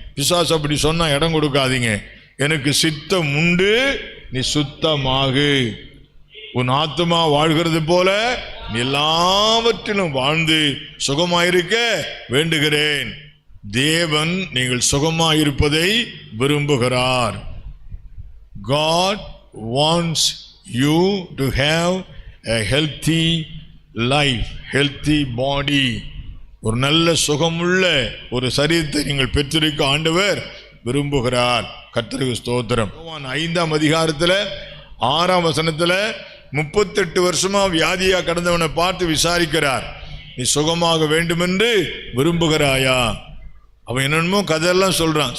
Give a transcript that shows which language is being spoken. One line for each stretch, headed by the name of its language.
Tamil: பிசாசு அப்படி சொன்னால் இடம் கொடுக்காதீங்க. எனக்கு சித்தம் உண்டு, நீ சுத்தமாகு. உன் ஆத்துமா வாழ்கிறது போல நீ எல்லாவற்றிலும் வாழ்ந்து சுகமாயிருக்க வேண்டுகிறேன். தேவன் நீங்கள் சுகமாயிருப்பதை விரும்புகிறார்.
English: God wants you to have a healthy life, healthy body.
Tamil: ஒரு நல்ல சுகமுள்ள ஒரு சரீரத்தை நீங்கள் பெற்றிருக்க ஆண்டவர் விரும்புகிறார். கர்த்தருக்கு ஸ்தோத்திரம். 5ஆம் அதிகாரத்தில் 6ஆம் வசனத்தில் 38 வருஷமா வியாதியா கடந்தவனை பார்த்து விசாரிக்கிறார். நீ சுகமாக வேண்டும் என்று விரும்புகிறாயா? அவன் என்னென்னமோ கதையெல்லாம் சொல்றான்.